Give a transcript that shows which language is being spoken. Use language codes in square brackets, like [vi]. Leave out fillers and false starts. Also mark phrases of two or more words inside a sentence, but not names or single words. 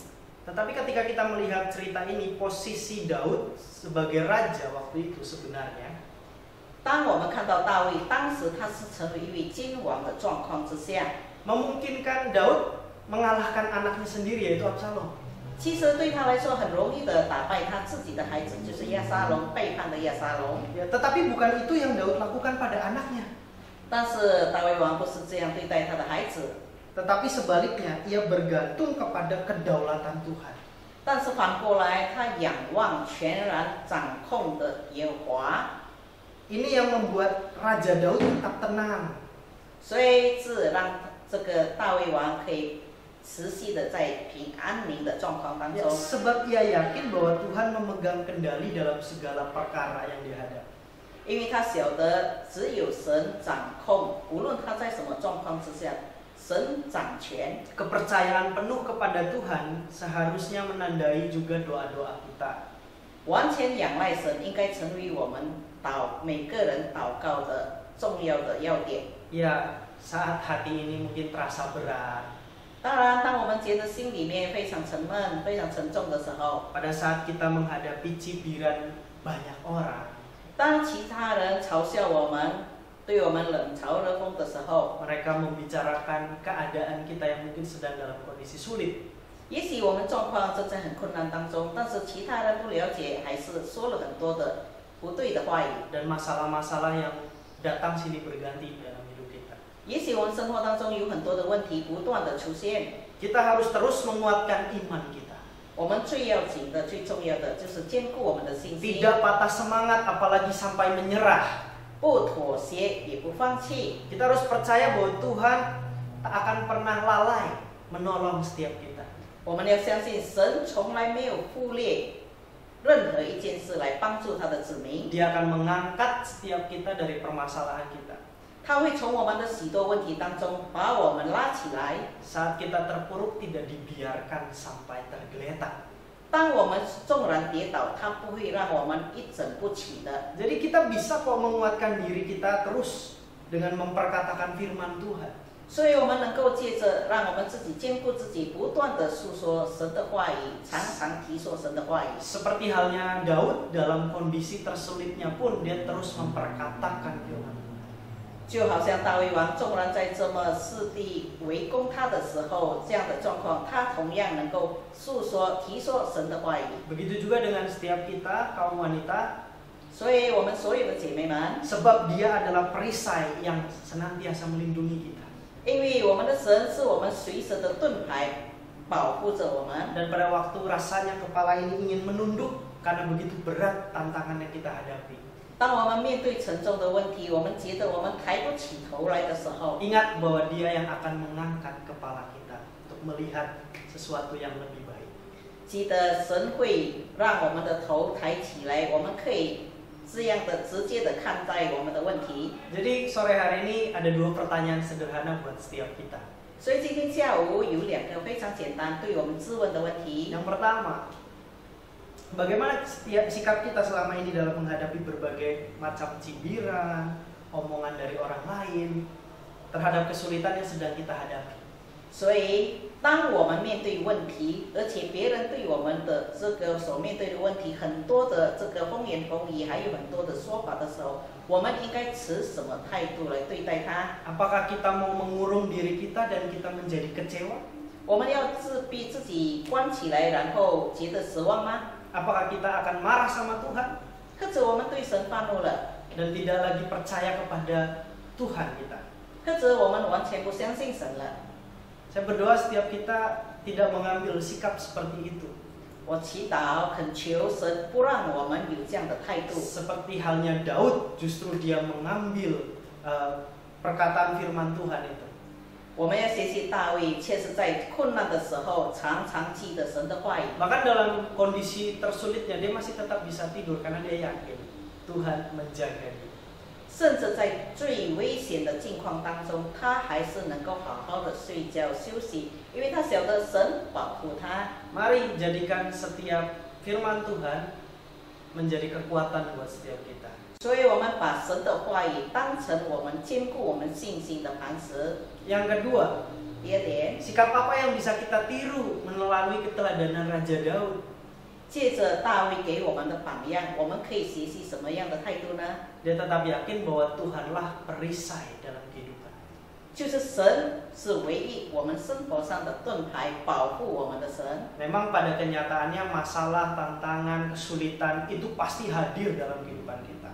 [id] Tetapi ketika kita melihat cerita ini, posisi Daud sebagai raja waktu itu sebenarnya [zh] 当我们看到大卫，当时他是成为一位君王的状况之下， [id] memungkinkan Daud mengalahkan anaknya sendiri yaitu Absalom. [zh] 其实对他来说很容易的打败他自己的孩子，就是亚沙龙，背叛的亚沙龙。 [id] Ya, tetapi bukan itu yang Daud lakukan pada anaknya. [zh] 但是大卫王不是这样对待他的孩子， [id] Tetapi sebaliknya, ia bergantung kepada kedaulatan Tuhan. [zh] 但是反过来，他仰望全然掌控的耶和华， [id] Ini yang membuat Raja Daud tetap tenang. [zh] 所以是让这个大卫王可以持续的在平安宁的状况当 [id] Ya, [zh] 中， [id] sebab ia yakin bahwa Tuhan memegang kendali dalam segala perkara yang dihadapi. [zh] 因为他晓得只有神掌控，无论他在什么状况之下，神掌权。 [id] Kepercayaan penuh kepada Tuhan seharusnya menandai juga doa-doa kita. [zh] 完全仰赖神，应该成为我们每个人祷告的重要的要点。 [id] Ya, saat hati ini mungkin terasa berat, [zh] 当然，当我们觉得心里面非常沉闷、非常沉重的时候， [id] pada saat kita menghadapi cibiran banyak orang, [zh] 当其他人嘲笑我们、对我们冷嘲热讽的时候， [id] mereka membicarakan keadaan kita yang mungkin sedang dalam kondisi sulit. [zh] 也许我们状况正在很困难当中，但是其他人不了解，还是说了很多的不对的话语。 [id] Dan masalah-masalah yang datang silih berganti dalam hidup kita. [zh] 也许我们生活当中有很多的问题不断的出现， [id] Kita harus terus menguatkan iman kita. [zh] 我们最要紧的、最重要的就是兼顾我们的信心， [id] Tidak patah semangat apalagi sampai menyerah. [zh] 不妥协也不放弃。 [id] Kita harus percaya bahwa Tuhan tak akan pernah lalai menolong setiap kita. [zh] 我们要相信神从来没有忽略任何一件事来帮助他的子民， [id] Dia akan mengangkat setiap kita dari permasalahan kita. [zh] 他会从我们的许多问题当中把我们拉起来。 [id] Saat kita terpuruk tidak dibiarkan sampai tergeletak. [zh] 当我们纵然跌倒，他不会让我们一整不起的。 [id] Jadi kita bisa kok menguatkan diri kita terus dengan memperkatakan firman Tuhan. [zh] 所以我们能够借着让我们自己兼顾自己，不断的诉说神的话语，常常提说神的话语。 [id] Seperti halnya Daud dalam kondisi tersulitnya pun dia terus memperkatakan firman Tuhan. [zh] 就好像大卫王，纵然在这么势地围攻他的时候，这样的状况，他同样能够诉说、提说神的话语。 [id] Begitu juga dengan setiap kita kaum wanita, [zh] 所以，我们所有的姐妹们， [id] sebab dia adalah perisai yang senantiasa melindungi kita. [zh] 因为我们的神是我们随时的盾牌，保护着我们。 [id] Dan pada waktu rasanya kepala ini ingin menunduk karena begitu berat tantangan yang kita hadapi. [zh] 当我们面对沉重的问题，我们觉得我们抬不起头来的时候， [id] ingat bahwa Dia yang akan mengangkat kepala kita untuk melihat sesuatu yang lebih baik. [zh] 记得神会让我们的头抬起来，我们可以这样的直接的看待我们的问题。 [id] Jadi sore hari ini ada 2 pertanyaan sederhana buat setiap kita. [zh] 所以今天下午有2个非常简单对我们质问的问题。 [id] Yang pertama, bagaimana sikap kita selama ini dalam menghadapi berbagai macam cibiran, omongan dari orang lain terhadap kesulitan yang sedang kita hadapi. [zh] 所以，当我们面对问题，而且别人对我们的这个所面对的问题很多的这个风言风语，还有很多的说法的时候，我们应该持什么态度来对待它？ [id] Apakah kita mau mengurung diri kita dan kita menjadi kecewa? [zh] 我们要自闭自己关起来，然后觉得失望吗？ [id] Apakah kita akan marah sama Tuhan [zh] 或者我们对神发怒了， [id] dan tidak lagi percaya kepada Tuhan kita? [zh] 或者我们完全不相信神了？ [id] Saya berdoa setiap kita tidak mengambil sikap seperti itu. [zh] 我祈祷恳求神不让我们有这样的态度。 [id] Seperti halnya Daud, justru dia mengambil perkataan firman Tuhan itu. [zh] 我们要学习大卫，确实在困难的时候常常记得神的话语。 [id] Bahkan dalam kondisi tersulitnya dia masih tetap bisa tidur karena dia yakin Tuhan menjaga dia. [zh] 甚至在最危险的境况当中，他还是能够好好的睡觉休息，因为他晓得神保护他。 [id] Mari jadikan setiap firman Tuhan menjadi kekuatan buat setiap kita. [zh] 所以，我们把神的话语当成我们坚固我们信心的磐石。 [id] Yang kedua, [zh] 第二点， [id] sikap apa yang bisa kita tiru melalui keteladanan Raja Daud? [zh] 借着大卫给我们的榜样，我们可以学习什么样的态度呢？ [id] Dia tetap yakin bahwa Tuhanlah perisai dalam kehidupan. [zh] 就是神是唯一我们生活上的盾牌，保护我们的神。 [id] Memang pada kenyataannya masalah, tantangan, kesulitan itu pasti hadir dalam kehidupan kita.